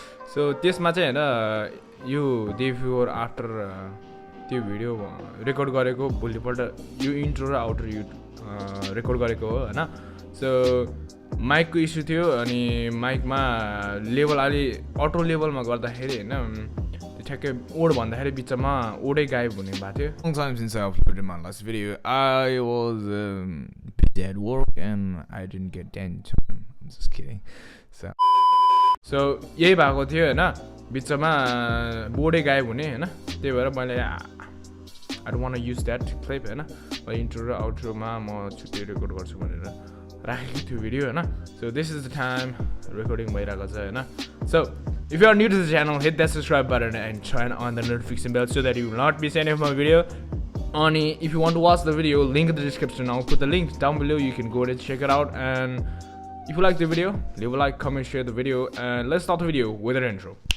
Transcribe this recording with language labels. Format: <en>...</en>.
<ne>So त्यसमा चाहिँ हैन यो डे बिफोर आफ्टर त्यो भिडियो रेकर्ड गरेको भोलिपल्ट यो इन्ट्रो र आउटर यो रेकर्ड गरेको हो हैन. सो माइकको इस्यु थियो अनि माइकमा लेभल अलि अटो लेभलमा गर्दाखेरि हैन त्यो ठ्याक्कै ओड भन्दाखेरि बिचमा ओडै गायब हुने भएको थियो.</ne> <en>Long time since I uploaded my last video. I was busy at work and I didn't get any time. I'm just kidding.</en> <ne>So यही भएको थियो हैन बिचमा बोर्डै गायब हुने हैन. त्यही भएर मैले</ne> <en>I don't want to use that clip</en> <ne>हैन. इन्ट्रो र आउट्रोमा म छुट्टै रेकर्ड गर्छु भनेर राखेको थियो भिडियो हैन.</ne> <en>So this is the time recording</en> <ne>भइरहेको छ हैन.</ne> <en>So if you are new to the channel, hit that subscribe button and turn on the notification bell so that you will not miss any of my video. And if you want to watch the video, link in the description. I'll put the link down below. You can go and check it out. And if you like the video, leave a like, comment, share the video, and let's start the video with an intro.</en>